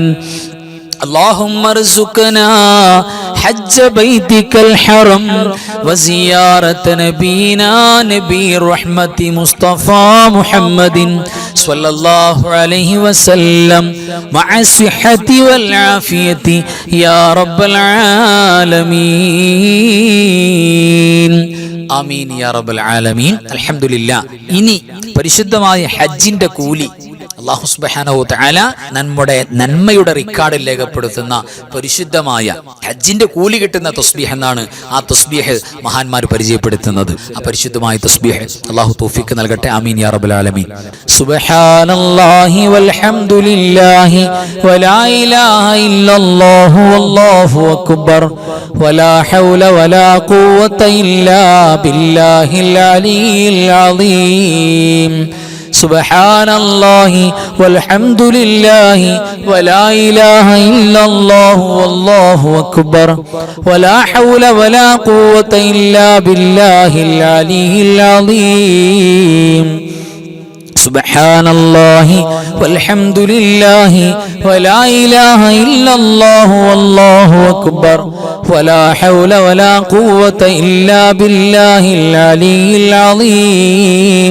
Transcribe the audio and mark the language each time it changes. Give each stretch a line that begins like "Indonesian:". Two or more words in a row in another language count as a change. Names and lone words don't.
Arabic: اللهم ارزقنا حج بيتك الحرم وزيارة نبينا نبي رحمة مصطفى محمد صلى الله عليه وسلم مع الصحة والعافية يا رب العالمين. آمين يا رب العالمين. الحمد لله.
Malayalam: ഇനി പരിശുദ്ധമായ ഹജ്ജിന്റെ കൂലി അല്ലാഹു
Arabic: سبحانه وتعالى
Malayalam: നന്മയുടെ റിക്കാർഡിൽ രേഖപ്പെടുത്തുന്ന പരിശുദ്ധമായ ഹജ്ജിന്റെ കൂലി കിട്ടുന്ന തസ്ബീഹ് എന്നാണ് ആ തസ്ബീഹ് മഹാന്മാർ പരിചയപ്പെടുത്തുന്നത്. ആ പരിശുദ്ധമായ തസ്ബീഹ് അല്ലാഹു തൗഫീഖ് നൽകട്ടെ.
Arabic: آمين يا رب العالمين. سبحان الله والحمد لله ولا إله إلا الله والله أكبر ولا حول ولا قوة إلا بالله العلي العظيم. سبحان الله والحمد لله ولا إله إلا الله والله أكبر ولا حول ولا قوة إلا بالله العلي العظيم. سبحان الله والحمد لله ولا إله إلا الله والله أكبر ولا حول ولا قوة إلا بالله العلي العظيم.